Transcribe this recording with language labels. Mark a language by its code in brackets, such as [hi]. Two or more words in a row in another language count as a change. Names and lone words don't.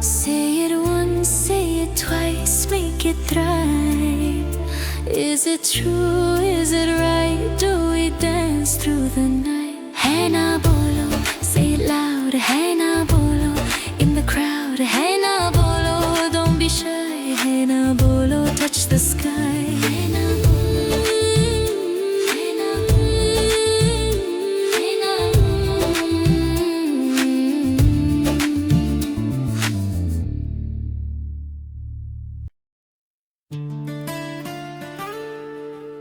[en] Say it once, say it twice, make it thrive. Is it true, is it right, do we dance through the night? [hi] हे ना बोलो, [en] say it loud, [hi] हे ना बोलो, [en] in the crowd, [hi] हे ना बोलो, [en] don't be shy, [hi] हे ना बोलो, [en] touch the sky. [hi] हे ना बोलो, हे ना बोलो, हे ना बोलो.